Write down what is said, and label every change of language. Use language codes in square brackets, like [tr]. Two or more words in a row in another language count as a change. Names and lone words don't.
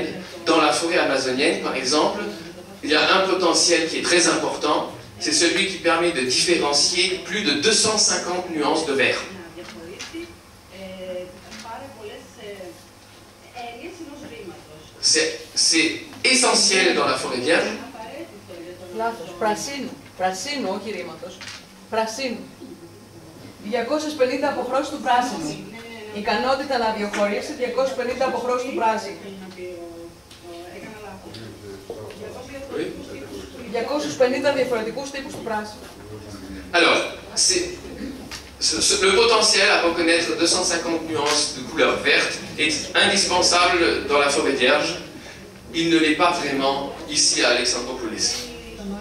[fr] Dans la forêt amazonienne, par exemple, il y a un potentiel qui est très important. C'est celui qui permet de différencier plus de 250 nuances de vert. C'est essentiel dans la forêt vierge. [el] Λάθος. Πρασίνου. Πρασίνου, όχι ρήματος. Πρασίνου. 250 αποχρώσεις του πράσινου. Ικανότητα να διαχωρίσει 250 αποχρώσεις του πράσινου. 250 διαφορετικούς τύπους του πράσινου. [fr] Alors, le potentiel à reconnaître 250 nuances de couleur verte est indispensable dans la forêt vierge. Il ne l'est pas vraiment ici à Alexandroupolis.